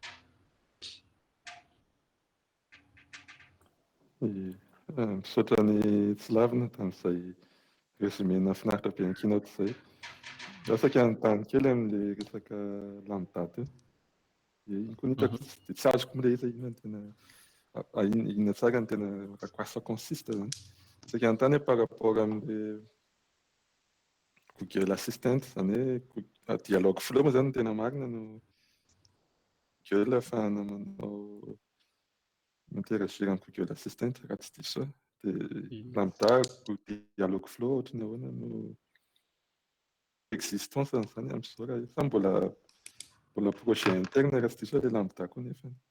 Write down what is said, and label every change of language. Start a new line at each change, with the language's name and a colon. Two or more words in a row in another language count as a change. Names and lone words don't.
Malagasy: Misaotra ny tsy lavina tamin'izay résumé nafinaritra be ny keynote izay. Lasaka anontany kely amin'le resaka lambda teo. Iny koa hitako tsy azoko milay izy ino tena inona tsara ny tena
French: à quoi ça consiste
Malagasy: zany. Saka anontany par rapport amin'le Google Assistant zany hoe
English: dialogue flow
Malagasy: moa zany no tena marina no Google ahafahana manao interagir amin'ny Google Assistant raha tsy diso dia lambda
English: dialogue flow
Malagasy: ohatrany ahoana no existence zany amin'izao raha fa mbola
French: projet interne
Malagasy: raha tsy diso ilay lambda koa nefa.